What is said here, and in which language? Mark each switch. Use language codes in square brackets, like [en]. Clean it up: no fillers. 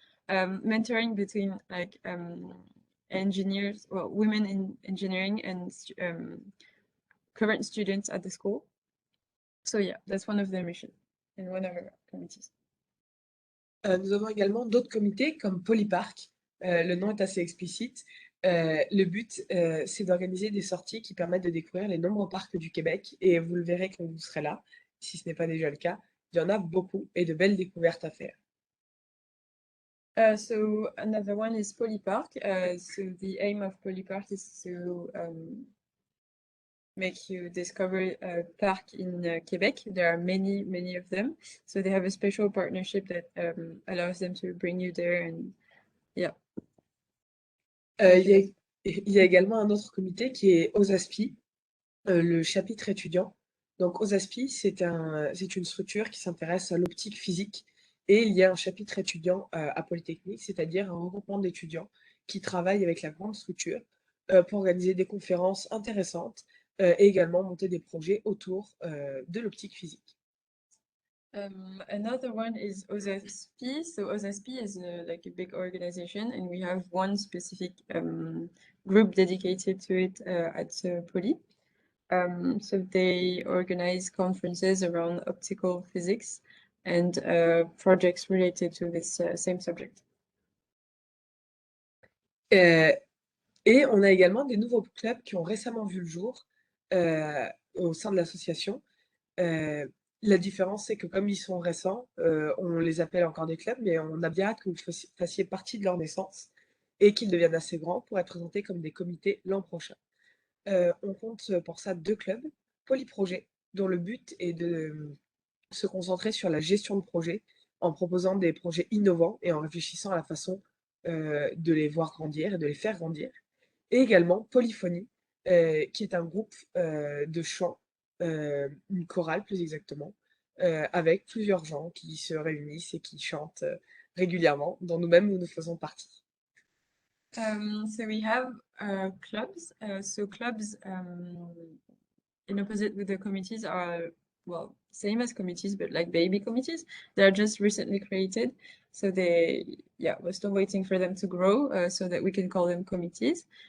[en] Mentoring between like engineers, well, women in engineering and current students at the school. So yeah, that's one of their missions and one of our committees. [fr] Nous avons également d'autres comités comme Polypark. Le nom est assez explicite. Le but, c'est d'organiser des sorties qui permettent de découvrir les nombreux parcs du Québec. Et vous le verrez quand vous serez là, si ce n'est pas déjà le cas. Il y en a beaucoup et de belles découvertes à faire. [en] So another one is Polypark. So the aim of Polypark is to make you discover a park in Quebec. There are many of them. So they have a special partnership that allows them to bring you there, and yeah. [fr] Il y a également un autre comité qui est OSASPI, le chapitre étudiant. Donc OSASPI, c'est une structure qui s'intéresse à l'optique physique et il y a un chapitre étudiant à Polytechnique, c'est-à-dire un regroupement d'étudiants qui travaillent avec la grande structure pour organiser des conférences intéressantes et également monter des projets autour de l'optique physique. [en] Another one is OSASP. So OSASP is like a big organization, and we have one specific group dedicated to it at Poly. So they organize conferences around optical physics and projects related to this same subject. [fr] Et on a également des nouveaux clubs qui ont récemment vu le jour au sein de l'association. La différence, c'est que comme ils sont récents, on les appelle encore des clubs, mais on a bien hâte que vous fassiez partie de leur naissance et qu'ils deviennent assez grands pour être présentés comme des comités l'an prochain. On compte pour ça 2 clubs, Polyprojet, dont le but est de se concentrer sur la gestion de projets en proposant des projets innovants et en réfléchissant à la façon de les voir grandir et de les faire grandir. Et également Polyphonie, qui est un groupe de chant, une chorale plus exactement, avec plusieurs gens qui se réunissent et qui chantent régulièrement, dont nous-mêmes nous faisons partie. [en] So we have clubs. So clubs, in opposite with the committees, are, well, same as committees, but like baby committees. They're just recently created. So we're still waiting for them to grow so that we can call them committees.